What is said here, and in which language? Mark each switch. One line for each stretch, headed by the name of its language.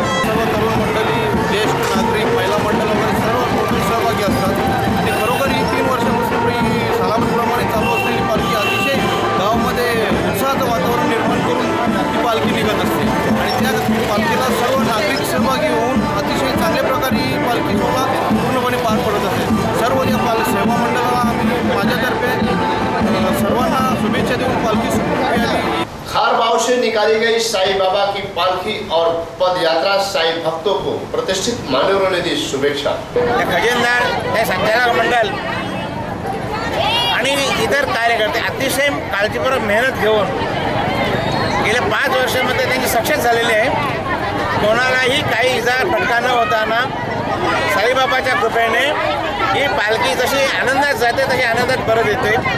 Marathi: सर्व तरुण मंडळी ज्येष्ठ नागरिक महिला मंडळ वगैरे सर्व मोठे सहभागी असतात आणि खरोखर ही 3 वर्षापासून सालाप्रमाणे चालू असलेली पालखी अतिशय गावामध्ये उत्साहाचं वातावरण निर्माण करून ही पालखी निघत असते आणि त्या पालखीला सर्व नागरिक सहभागी होऊन अतिशय चांगल्या प्रकारे ही पालखी सोहळा पूर्णपणे पार पडत असते। सर्व या सेवा मंडळाला आम्ही माझ्यातर्फे सर्वांना शुभेच्छा देऊन पालखी सुरू।
Hindi: खार बाव से निकाली गई साई बाबा की पालकी और पद यात्रा साई भक्तों को प्रतिष्ठित मान्यवरों ने दी शुभेच्छा।
Marathi: खजिनदार हे संचालक मंडळ आणि इतर कार्यकर्ते अतिशय काळजीपूर्वक मेहनत घेऊन गेल्या 5 वर्षामध्ये त्यांची सक्सेस झालेली आहे। कोणालाही काही इजा फटका न होताना साईबाबाच्या कृपेने ही पालखी जशी आनंदात जाते तशी आनंदात परत येते।